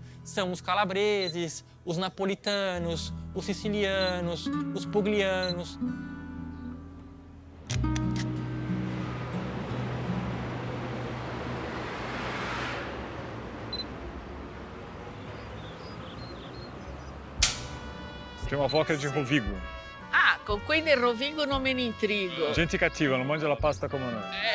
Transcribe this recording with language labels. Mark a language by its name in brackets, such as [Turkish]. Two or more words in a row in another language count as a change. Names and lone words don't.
[Portuguese] São os calabreses, os napolitanos, os sicilianos, os puglianos. Tem uma avó que é de Rovigo. [Italian] Ah, con quei del Rovigo non me ne intrigo. Gente cattiva, não mangia la pasta [Portuguese] como nós.